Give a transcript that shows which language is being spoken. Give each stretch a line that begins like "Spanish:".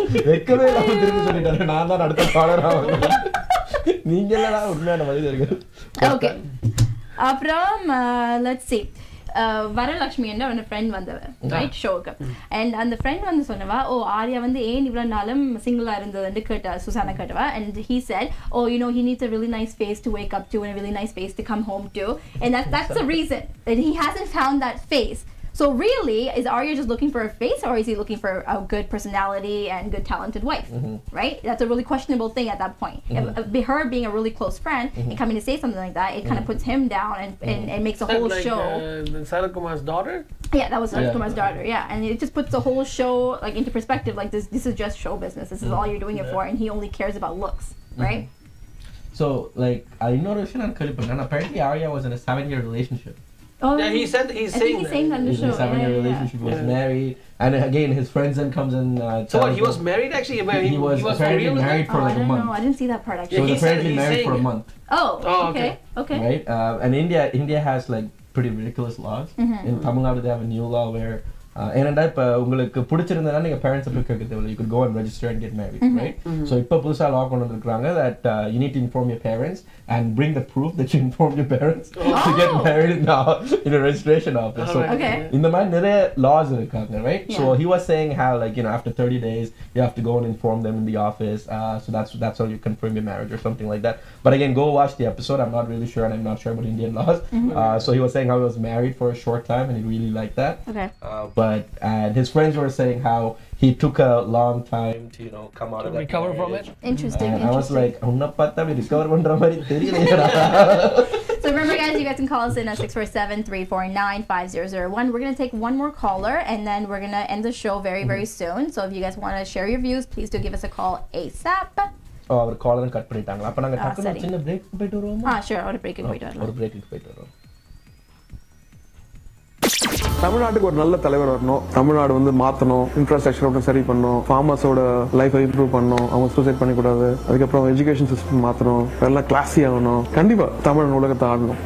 Tamil: வெக்கவே இல்லாம திருப்பி சொல்லிட்டாரு, நான் தான் அடுத்த காலரா வந்தேன். நீங்க எல்லாம் உண்மையான மனிதர்கள். ஓகே, அப்புறம் லெட்ஸ் see. வரலட்சுமி என்ற ஒரு ஃப்ரெண்ட் வந்தவ ரைட் ஷோக்கு. அண்ட் அந்த ஃப்ரெண்ட் வந்து சொன்னவா, ஆர்யா வந்து ஏன் இவ்வளவு நாளும் சிங்கிளா இருந்ததுன்னு கேட்டா Susanna கேட்டவா.
English: And he said, he needs a really nice face to wake up to and a really nice face to come home to, and that's the reason that he hasn't found that face. So really, is Arya just looking for a face, or is he looking for a good personality and good talented wife? Right? That's a really questionable thing at that point. Her being a really close friend and coming to say something like that, it kind of puts him down and makes the whole show. Sarath Kumar's daughter? Yeah, that was Sarath Kumar's daughter. Yeah, and it just puts the whole show like into perspective. Like this is just show business. This is all you're doing it for, and he only cares about looks, right?
Tamil: So like, இன்னொரு விஷயம் நான் கேள்விப்பட்டேன்.
English: Apparently Arya was in a 7-year relationship. Yeah, he's saying that on the show. He's in a 7-year relationship. He was married, and again his friends then comes and so what, he was married actually? He was apparently married for like a month. I didn't see that part actually. He was apparently married for a month. Okay. Right, and India has like pretty ridiculous laws. In Tamil Nadu they have a new law where
Tamil: ஏனண்டா இப்ப உங்களுக்கு பிடிச்சிருந்தா நீங்க parents போய் கேட்க தேவையில்லை,
English: you could go and register and get married, right? So
Tamil: இப்ப புதுசா
English: law
Tamil: கொண்டு வந்திருக்காங்க
English: that you need to inform your parents and bring the proof that you informed your parents to get married in a registration office.
Tamil: So இந்த மாதிரி நிறைய laws இருக்காங்க, right?
English: So he was saying how like after 30 days you have to go and inform them in the office, so that's how you confirm your marriage or something like that. But again, go watch the episode. I'm not really sure, and I'm not sure about Indian laws. So he was saying how he was married for a short time and he really liked that. And his friends were saying how he took a long time to come out of that recover from it. Interesting. I was like,
Tamil: unna patta me recover pandra mari theriyala.
English: So remember guys, you guys can call us in at 647-349-5001. We're going to take one more caller and then we're going to end the show very very soon. So if you guys want to share your views, please do give us a call ASAP.
Tamil: Our collar cut பண்ணிட்டாங்க. அப்ப நாங்க டக்குனு சின்ன break போயிட்டு வருவோமா? sure, ஒரு பிரேக்குக்கு போயிட்டு வரலாம். ஒரு பிரேக்குக்கு போயிட்டு வருவோம். தமிழ்நாட்டுக்கு ஒரு நல்ல தலைவர் வரணும், தமிழ்நாடு வந்து மாற்றணும், இன்ஃப்ராஸ்ட்ரக்சர் சரி பண்ணணும், ஃபார்மர்ஸோட லைஃபை இம்ப்ரூவ் பண்ணணும், அவங்க சூசைட் பண்ணிக்கூடாது, அதுக்கப்புறம் எஜுகேஷன் சிஸ்டம் மாற்றணும், எல்லாம் கிளாஸி ஆகணும், கண்டிப்பா தமிழ் உலகத்தை ஆடணும்.